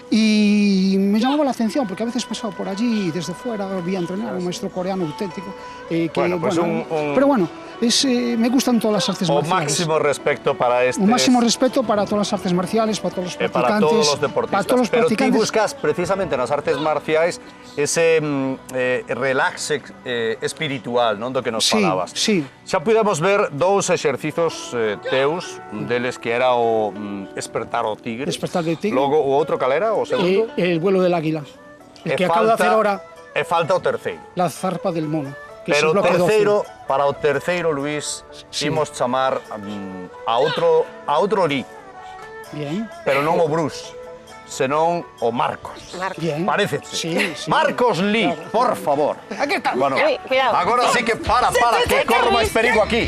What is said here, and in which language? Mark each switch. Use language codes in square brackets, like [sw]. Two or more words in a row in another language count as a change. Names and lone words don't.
[es] Y me llamaba la atención porque a veces pasaba por allí y desde fuera vi a entrenar a un maestro coreano auténtico. Bueno, pues Pero bueno, me gustan todas las artes [gl] O [es] marciales. máximo respeto para este... Un máximo respeto para todas las artes marciales, para todos los practicantes. para todos los deportistas. Para todos los [gl] Pero ti [es] practicantes. [gl] buscas precisamente nas artes marciais ese relax espiritual, non, do que nos [es] Sí, [gl] falabas. [es] sí. [gl] Xa pudemos ver dous exercizos teus, un deles que era o Despertar o Tigre. Despertar do Tigre. Logo o outro cal era, o segundo? [es] El vuelo del águila. El [gl] E [es] que acabo de hacer ahora, [gl] E falta o terceiro. [es] la zarpa del mono. Que es [gl] Pero [es] el bloque 12. [gl] para o terceiro, Luís, [es] Sí. [gl] imos chamar a outro Li, [es] Bien. [gl] pero non o Bruce, senón o Marcos. [es] Bien. [gl] Parécete. [es] Sí. [gl] Marcos Li, por favor. [es] Aquí está. Bueno, Uy, cuidado. [gl] agora sí que para, que corro máis perigo aquí.